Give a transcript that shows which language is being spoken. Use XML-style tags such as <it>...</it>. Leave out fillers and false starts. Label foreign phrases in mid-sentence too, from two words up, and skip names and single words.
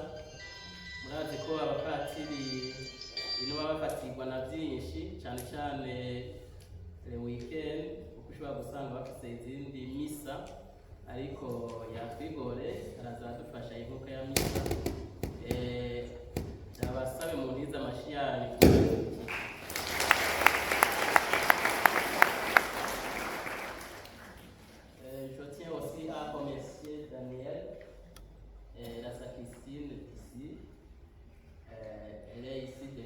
<rn>Murazi ko abapatiri ino bafatirwa na byinshi cyane cyane weekend kuko ushobora gusanga bafite izindi misa, ariko yatwigore arazadufasha iyi mwuka ya misa. Abasabe mu ntiza amashiyani.</rn> <fr>Je tiens aussi à remercier Daniel, la sacristine ici. Elle est ici</fr>